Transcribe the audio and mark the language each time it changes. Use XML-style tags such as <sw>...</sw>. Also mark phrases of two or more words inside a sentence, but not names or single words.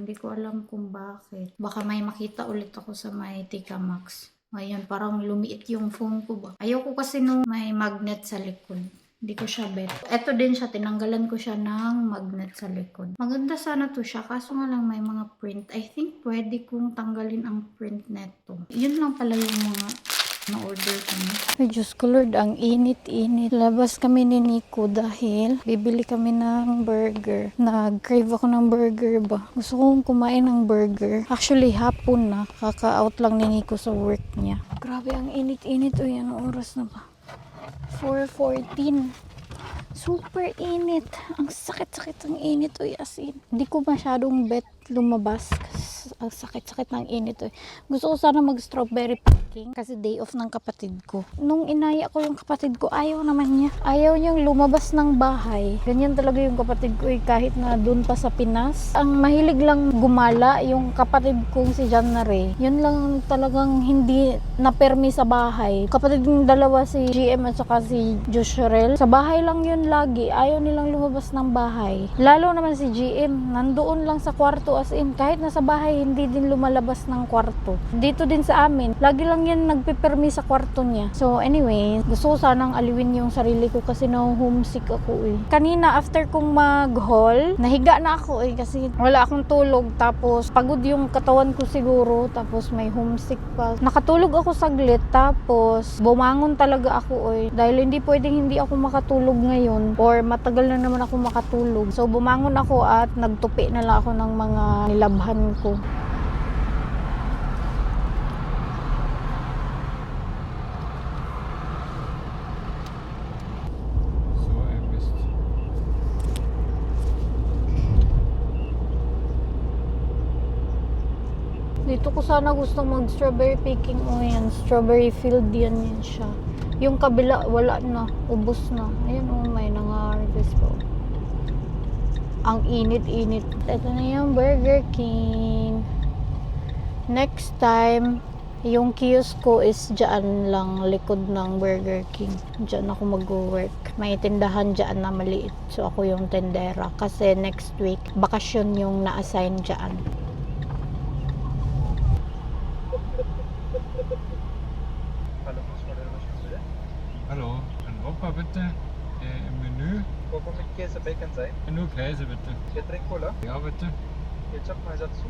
<tl>Hindi ko alam kung bakit. Baka may makita ulit ako sa may Tika Max. Ngayon parang lumiit yung phone ko ba. Ayoko kasi nung may magnet sa likod. Hindi ko siya bet. Ito din siya, tinanggalan ko siya ng magnet sa likod. Maganda sana to siya, kaso nga lang may mga print.</tl> <en>I think</en> <tl>pwede kong tanggalin ang print neto. Yun lang pala yung mga na-order ko. Ay, Diyos ko Lord, ang init-init. Labas kami ni Nico dahil bibili kami ng burger. Nag-crave ako ng burger ba? Gusto kong kumain ng burger. Actually, hapon na. Kaka-out lang ni Nico sa work niya. Grabe, ang init-init. Uy, anong oras na ba? 4:14. Super init. Ang sakit-sakit ng init. Uy,</tl> <en>as in.</en> <tl>Hindi ko masyadong bet lumabas kasi ang sakit-sakit ng init. Uy. Gusto ko sana mag-</tl> <en>strawberry picking</en> <tl>kasi day off ng kapatid ko. Nung inaya ko yung kapatid ko, ayaw naman niya. Ayaw niyang lumabas ng bahay. Ganyan talaga yung kapatid ko. Uy, kahit na dun pa sa Pinas. Ang mahilig lang gumala yung kapatid kong si John na Ray. Yun lang talagang hindi napermi sa bahay. Kapatid ng dalawa si GM at saka si Joshurel. Sa bahay lang yun lagi. Ayaw nilang lumabas ng bahay. Lalo naman si GM, nandoon lang sa kwarto</tl> <en>as in.</en> <tl>Kahit nasa bahay, hindi din lumalabas ng kwarto. Dito din sa amin, lagi lang yan nagpipermi sa kwarto niya.</tl> <en>So anyway,</en> <tl>gusto ko sanang aliwin yung sarili ko kasi na-homesick ako eh. Kanina after kong mag-haul, nahiga na ako eh kasi wala akong tulog. Tapos pagod yung katawan ko siguro. Tapos may homesick pa. Nakatulog ako saglit. Tapos bumangon talaga ako eh. Dahil hindi pwedeng hindi ako makatulog ngayon. Or matagal na naman ako makatulog. So bumangon ako at nagtupi na lang ako ng mga nilabhan ko.</tl> <de>So ein Mist.</de> <tl>Dito ko sana gusto mag-</tl> <en>strawberry picking.</en> <tl>O yan,</tl> <en>strawberry field</en> <tl>yan siya. Yung kabila, wala na. Ubos na. Ayan o, may nang-harvest po. Ang init-init. Ito na yung Burger King. Next time, yung kiosk ko is dyan lang, likod ng Burger King. Dyan ako mag-work. May tindahan dyan na maliit. So ako yung tendera. Kasi next week, bakasyon yung na-assign dyan.</tl> <de>Hallo, ein Whopper bitte. Im Menü. Whopper mit Käse, Bacon sein. Nur Käse bitte. Getränk Cola. Ja bitte. Ketchup, Einsatz.</de>